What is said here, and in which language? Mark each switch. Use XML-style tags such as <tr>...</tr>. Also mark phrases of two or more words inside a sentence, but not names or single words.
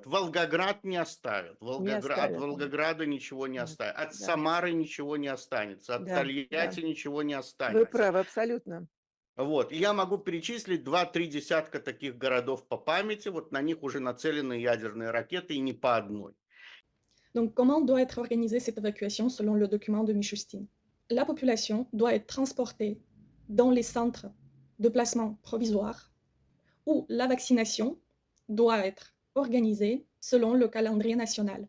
<ru>Волгоград не оставят. Не От оставят. Волгограда ничего не Нет. оставят. От Да, Самары ничего не останется. От да, да. Тольятти ничего не Вы останется. правы, абсолютно. Вот, и я могу перечислить два-три десятка таких городов по памяти, вот на них уже нацелены ядерные ракеты, и не по одной.</ru> <fr>Donc, comment doit être organisée cette évacuation selon le document de Mishustin? La population doit être transportée dans les centres de placement provisoire où la vaccination doit être organisée selon le calendrier national.</fr>